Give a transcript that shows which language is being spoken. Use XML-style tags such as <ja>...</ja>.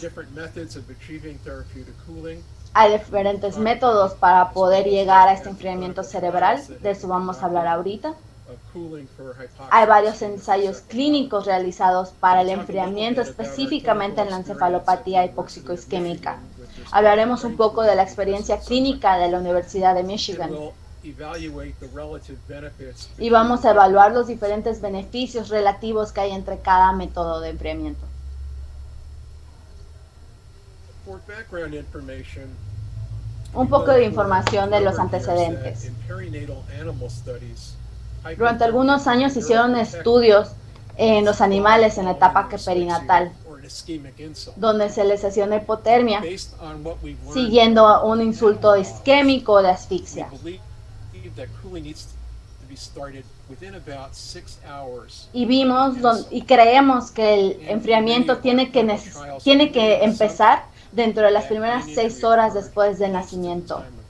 <en>Different methods of achieving therapeutic cooling.</en> <es>Hay diferentes métodos para poder llegar a este enfriamiento cerebral, de eso vamos a hablar ahorita.</es> <en>Of cooling for hypoxia.</en> <es>Hay varios ensayos clínicos realizados para el enfriamiento específicamente en la encefalopatía hipóxico-isquémica. Hablaremos un poco de la experiencia clínica de la Universidad de Michigan</es> <en>We'll evaluate the relative benefits</en> <es>y vamos a evaluar los diferentes beneficios relativos que hay entre cada método de enfriamiento.</es> <en>for background information.</en> <es>Un poco de información de los antecedentes.</es> <en>In perinatal animal studies,</en> <es>Durante algunos años se hicieron estudios en los animales en la etapa perinatal,</es> <en>or an ischemic insult.</en> <es>donde se les hacía una hipotermia</es> <en>Based on what we've learned,</en> <es>siguiendo un insulto isquémico o de asfixia.</es> <en>we believe that cooling needs to be started within about 6 hours.</en> <es>Y y creemos que el enfriamiento tiene que empezar dentro de las primeras 6 horas después del nacimiento.</es>